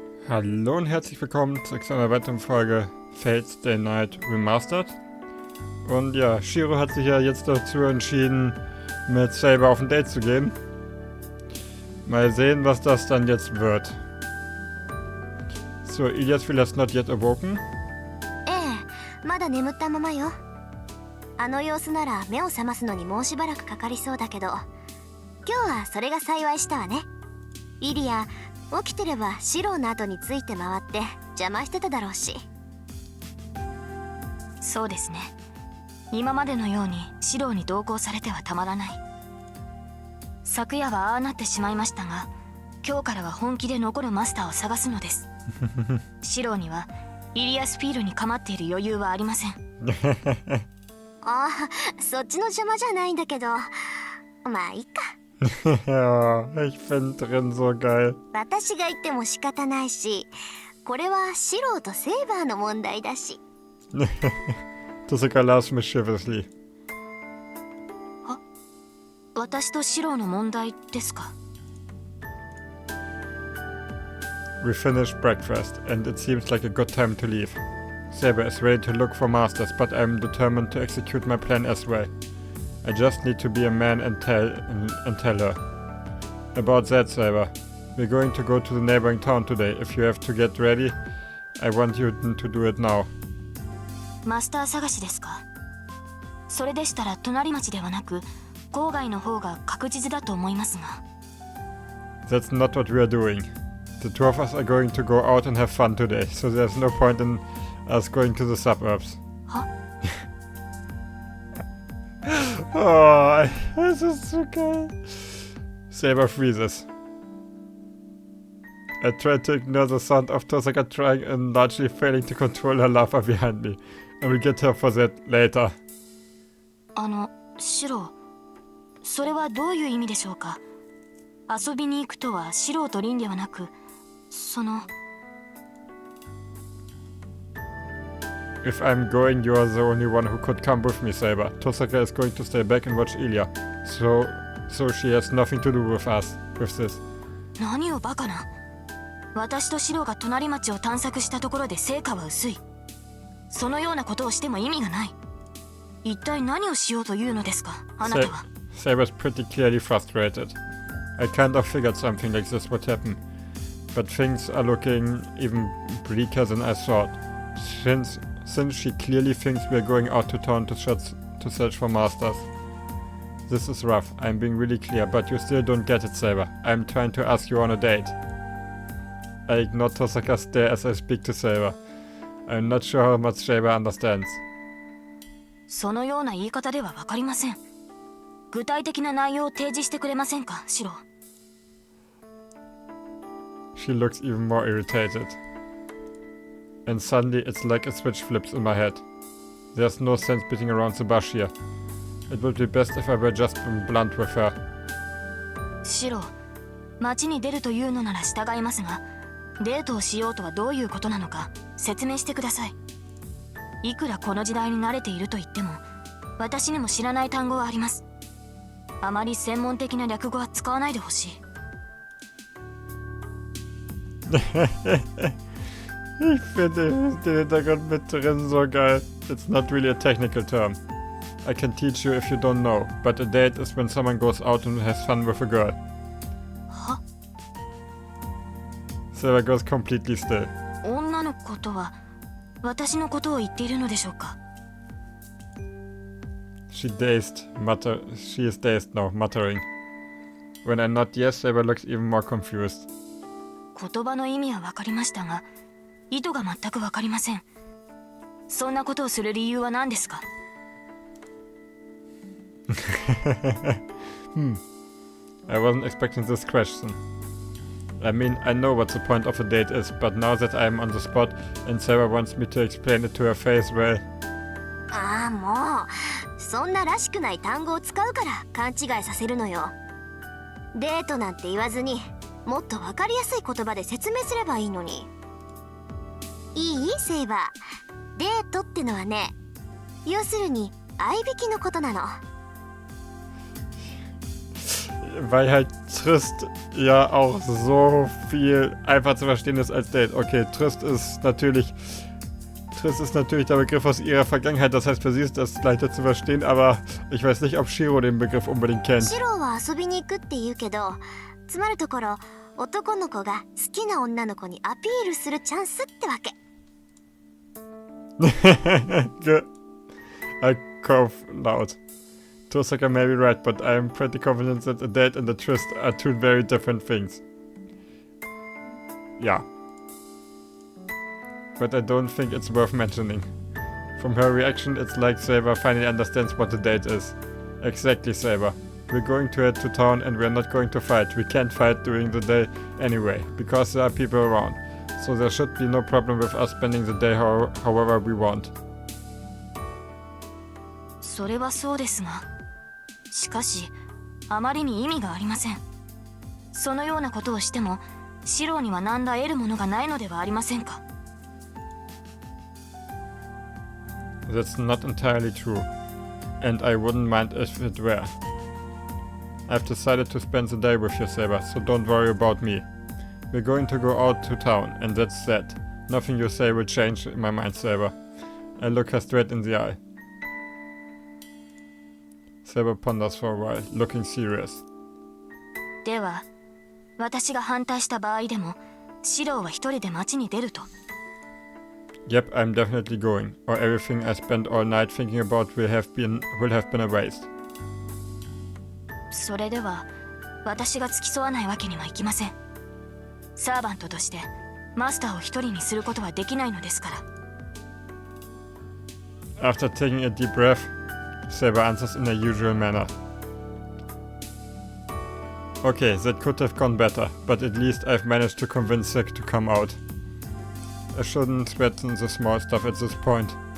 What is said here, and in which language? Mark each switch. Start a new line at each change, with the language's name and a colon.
German: Hallo und herzlich willkommen zu einer weiteren Folge Fate's Day Night Remastered. Und ja, Shiro hat sich ja jetzt dazu entschieden, mit Saber auf ein Date zu gehen. Mal sehen, was das dann jetzt wird.
English: So, Ilias Viel has not yet awoken.
Japanese: まだ眠ったままよ。あの様子なら目を覚ますのにもうしばらくかかりそうだけど、今日はそれが幸いしたわね。イリア、起きてればシローの後について回って邪魔してただろうし。そうですね。今までのようにシローに同行されてはたまらない。昨夜はああなってしまいましたが、今日からは本気で残るマスターを探すのです。シローにはイリアス・フィールに構っている余裕はありません。ああ、そっちの邪魔じゃないんだけど、まあいいか。
German: Ja, ich find drin so geil.
Japanese: 私が言っても仕方ないし、これはシローとセーバーの問題だし。
English: Tosaka laughs mischievously.
Japanese: 私とシローの問題ですか？
English: We finished breakfast, and it seems like a good time to leave. Saber is ready to look for masters, but I'm determined to execute my plan as well. I just need to be a man and tell her. About that, Saber. We're going to go to the neighboring town today. If you have to get ready, I want you to do it now.
Japanese: マスター探しですか？それでしたら隣町ではなく郊外の方が確実だと思いますが。
English: That's not what we are doing. The two of us are going to go out and have fun today, so there's no point in us going to the suburbs.
Japanese: は？
English: Oh, this is so geil. Saber freezes. I try to ignore the sound of Tosaka trying and largely failing to control her laughter behind me. I will get her for that later.
Japanese: シロー、それはどういう意味でしょうか？遊びに行くとはシローとリンではなく、
English: If I'm going, you are the only one who could come with me, Saber. Tosaka is going to stay back and watch Ilya. So she has nothing to do with us, with this.
Japanese: 何をバカな。私とシローが隣町を探索したところで成果は薄い。そのようなことをしても意味がない。一体何をしようというのですか、あなたは。
English: Saber's pretty clearly frustrated. I kind of figured something like this would happen. But things are looking even bleaker than I thought. Since she clearly thinks we're going out to town to search for masters. This is rough, I'm being really clear, but you still don't get it, Saber. I'm trying to ask you on a date. I ignore Tosaka's stare as I speak to Saber. I'm not sure how much Saber understands.
Japanese: そのような言い方ではわかりません。具体的な内容を提示してくれませんか、シロー。
English: She looks even more irritated. And suddenly it's like a switch flips in my head. There's no sense beating around the bush here. It would be best if I were just blunt with her.
Japanese: シロー、街に出るというのなら従いますが、デートをしようとはどういうことなのか説明してください。いくらこの時代に慣れていると言っても、私にも知らない単語はあります。あまり専門的な略語は使わないでほしい。
German: Ich finde den Hintergrund mit drin so geil.
English: It's not really a technical term. I can teach you if you don't know, but a date is when someone goes out and has fun with a girl.
Japanese: は？
English: Saber goes completely still.
Japanese: 女の子とは私のことを言っているのでしょうか？
English: She is dazed now, muttering. When I nod yes, Saber looks even more confused.
Japanese: 言葉の意味は分かりましたが、意図が全く分かりません。そんなことをする理由は何ですか？
English: I wasn't expecting this question. I mean, I know what the point of a date is, but now that I'm on the spot and Sarah wants me to explain it to her face, well...
Japanese: ああ、もうそんならしくない単語を使うから勘違いさせるのよ。デートなんて言わずに、もっと分かりやすい言葉で説明すればいいのに。いい？セイバー。デートってのはね、要するに合いびきのことなの。
German: Weil halt Trist ja auch so viel einfach zu verstehen ist als Date. Okay, Trist ist natürlich der Begriff aus ihrer Vergangenheit, das heißt für sie ist das leichter zu verstehen, aber ich weiß nicht, ob Shiro den Begriff unbedingt kennt.
Japanese: シロは遊びに行くって言うけど、つまるところ男の子が好きな女の子にアピールするチャンスってわけ。
English: Good. I cough loud. Tosaka may be right, but I am pretty confident that a date and a tryst are two very different things. Yeah. But I don't think it's worth mentioning. From her reaction, it's like Saber finally understands what a date is. Exactly, Saber. We're going to head to town and we're not going to fight. We can't fight during the day anyway, because there are people around. So there should be no problem with us spending the day however we want.
Japanese: それはそうですが、しかしあまりに意味がありません。そのようなことをしてもシロには何ら得るものがないのではありませんか。
English: That's not entirely true, and I wouldn't mind if it were. I've decided to spend the day with you, Saber, so don't worry about me. We're going to go out to town, and that's that. Nothing you say will change in my mind, Saber. I look her straight in the eye. Saber ponders for a while, looking serious.
Japanese: では、私が反対した場合でも、シロは一人で街に出ると。
English: Yep, I'm definitely going, or everything I spent all night thinking about will have been a waste.
Japanese: それでは、私が付き添わないわけにはいきません。サーバントとして、マスターを一人にすることはできないのですから。
English: After taking a deep breath, Saber answers in a usual manner. Okay, that could have gone better, but at least I've managed to convince Zack to come out. I shouldn't sweat in the small stuff at this point.